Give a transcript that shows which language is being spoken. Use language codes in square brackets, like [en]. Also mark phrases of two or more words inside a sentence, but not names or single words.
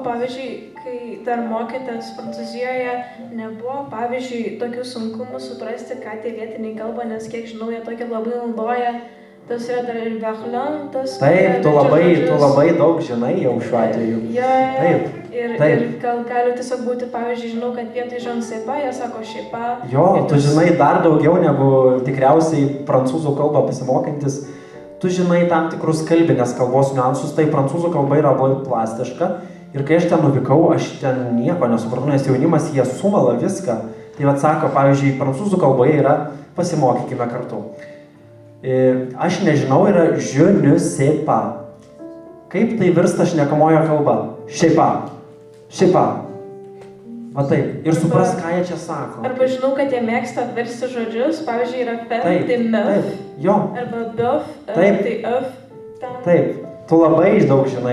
[lt] O pavyzdžiui, kai dar mokėtės Prancūzijoje, nebuvo, pavyzdžiui, tokių sunkumų suprasti, ką tie vietiniai kalba, nes kiek žinau, jie tokia labai naudoja. Tas yra dar ir Berlin, tas... Taip, tu labai daug žinai jau šiuo atveju. Taip. Ir gal gali tiesiog būti, pavyzdžiui, žinau, kad vietoj [fr] je ne sais pas, [lt] jie sako šeipa. Jo, tu žinai dar daugiau negu tikriausiai prancūzų kalbą pasimokantis. Tu žinai tam tikrus kalbinės kalbos niuansus, tai prancūzų kalba yra labai plastiška. Ir kai aš ten nuvykau, aš ten nieko nesupratau, nes jaunimas jie sumala viską. Tai vat sako, pavyzdžiui, prancūzų kalboje yra pasimokykime kartu. Aš nežinau, yra [fr] je ne sais pas. [lt] Kaip tai virsta šnekamojo kalba? Šeipa. Va taip. Ir supras, ką jie čia sako. Arba žinau, kad jie mėgsta versti žodžius. Pavyzdžiui, yra fen, tai meuf. Jo. Arba beuf, tai euf. Taip. Tu labai daug žinai.